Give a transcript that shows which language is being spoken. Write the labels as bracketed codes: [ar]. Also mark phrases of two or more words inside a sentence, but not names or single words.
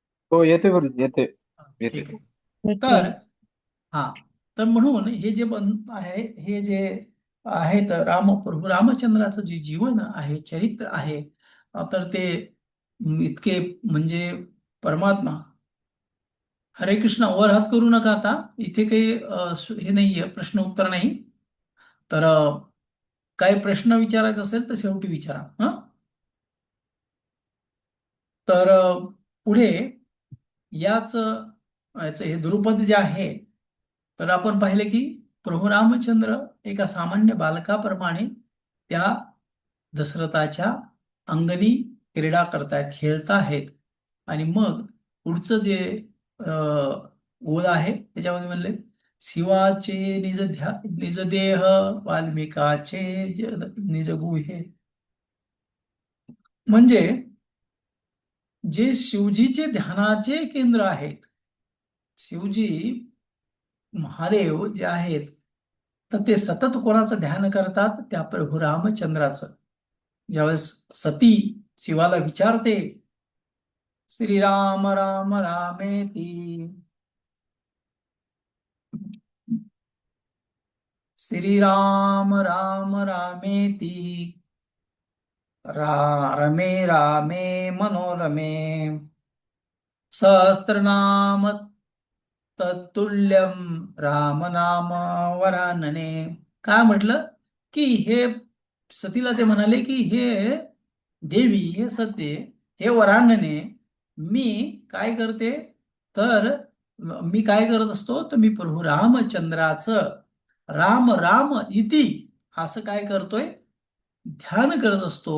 [mr] हो, येते गुरुजी, येते. येते. ठीक आहे. येते. तर हा, तर म्हणून हे जे आहे, हे जे आहे, तर प्रभू रामचंद्राचं जे जीवन आहे, चरित्र आहे, तर ते इतके म्हणजे परमात्मा. हरे कृष्ण, वर हात करू नका आता. इथे काही हे नाहीये, प्रश्न उत्तर नाही. तर काही प्रश्न विचारायचा असेल तर शेवटी विचारा. तर पुढे याचं हे द्रुपद जे आहे, तर आपण पाहिले की प्रभू रामचंद्र एका सामान्य बालकाप्रमाणे त्या दशरथाच्या अंगणी क्रीडा करतायत, खेळताहेत. आणि मग पुढचं जे ओळ आहे त्याच्यामध्ये म्हणले, शिवाचे निज देह वाल्मिकाचे निज गुहे. म्हणजे जे शिवजीचे ध्यानाचे केंद्र आहेत, शिवजी महादेव जे आहेत, तर ते सतत कोणाचं ध्यान करतात? त्या प्रभू रामचंद्राचं. ज्यावेळेस सती शिवाला विचारते, [sa] श्रीराम राम रामेती, श्रीराम राम रामेती, रमे रामे मनोरमे, सहस्रनाम तत्तुल्यम राम नाम वरानने. [mr] काय म्हटलं की हे सतीला ते म्हणाले की हे देवी, हे सत्य, हे वरानने, मी काय करते, तर मी काय करत असतो, तर मी प्रभू रामचंद्राचं राम राम इति असं काय करतोय, ध्यान करत असतो.